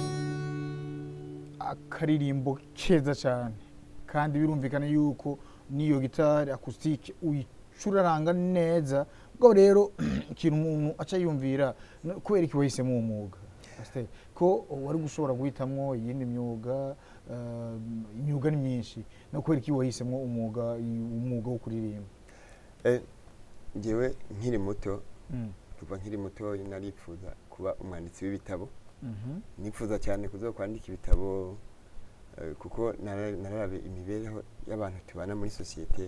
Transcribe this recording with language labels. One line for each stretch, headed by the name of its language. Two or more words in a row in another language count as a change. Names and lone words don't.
Rundi: Akaririmbo keza cyane kandi birumvikana yuko niyo gitari acoustique uyicuraranga neza ubwo rero ikintu umuntu aca yumvira kubera iki wahisemo uwo mwuga ko wari gushobora guhitamwo iyindi myuga imyuga ni myinshi no kubera iki wahisemo umwuga wo kuririmba. Njyewe nkiri muto Mm. kuva nkiri muto naripfuza kuba umwanditsi w'ibitabo, Mhm. nifuza cyane kuzokwandika ibitabo kuko nararabe imibereho y'abantu tubana muri sosiyete,